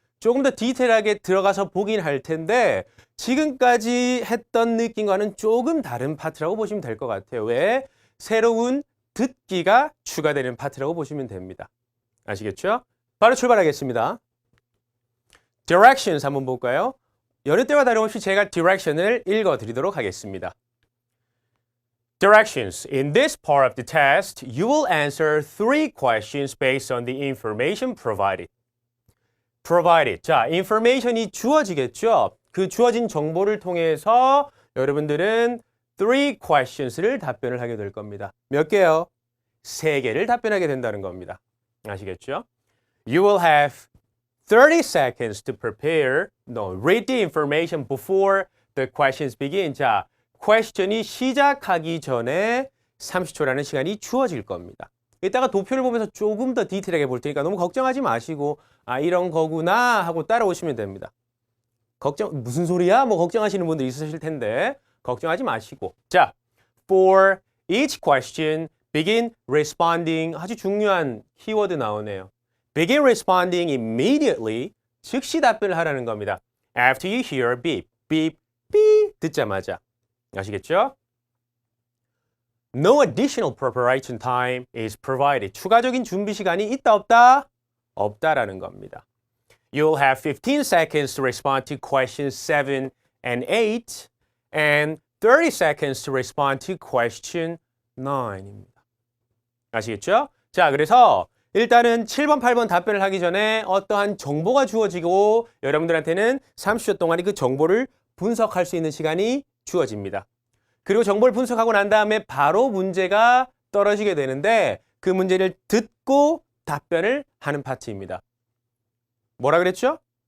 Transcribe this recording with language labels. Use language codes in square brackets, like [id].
[ko] 조금 더 디테일하게 들어가서 보긴 할 텐데 지금까지 했던 느낌과는 조금 다른 파트라고 보시면 될 것 같아요. 왜? 새로운 듣기가 추가되는 파트라고 보시면 됩니다. 아시겠죠? 바로 출발하겠습니다. Directions 한번 볼까요? 여느 때와 다름없이 제가 Direction을 읽어드리도록 하겠습니다. [en] Directions. In this part of the test, you will answer 3 questions based on the information provided. Provided. [ko] 자, information이 주어지겠죠? 그 주어진 정보를 통해서 여러분들은 3 questions를 답변을 하게 될 겁니다. 몇 개요? 3개를 답변하게 된다는 겁니다. 아시겠죠? [en] You will have 30 seconds to prepare, read the information before the questions begin. [ko] 자, question이 시작하기 전에 30초라는 시간이 주어질 겁니다. 이따가 도표를 보면서 조금 더 디테일하게 볼 테니까 너무 걱정하지 마시고 아, 이런 거구나 하고 따라오시면 됩니다. 무슨 소리야? 뭐 걱정하시는 분들 있으실 텐데 걱정하지 마시고. [en] 자, for each question, begin responding. [ko] 아주 중요한 키워드 나오네요. [en] Begin responding immediately. [ko] 즉시 답변을 하라는 겁니다. [en] After you hear a beep, beep, beep [ko] 듣자마자. 아시겠죠? [en] No additional preparation time is provided. [ko] 추가적인 준비 시간이 있다 없다? 없다라는 겁니다. [en] You'll have 15 seconds to respond to questions 7 and 8 and 30 seconds to respond to question 9입니다. [ko] 아시겠죠? 자, 그래서 일단은 7번, 8번 답변을 하기 전에 어떠한 정보가 주어지고 여러분들한테는 30초 동안의 그 정보를 분석할 수 있는 시간이 주어집니다. 그리고 정보를 분석하고 난 다음에 바로 문제가 떨어지게 되는데 그 문제를 듣고 답변을 하는 파트입니다. 뭐라 그랬죠?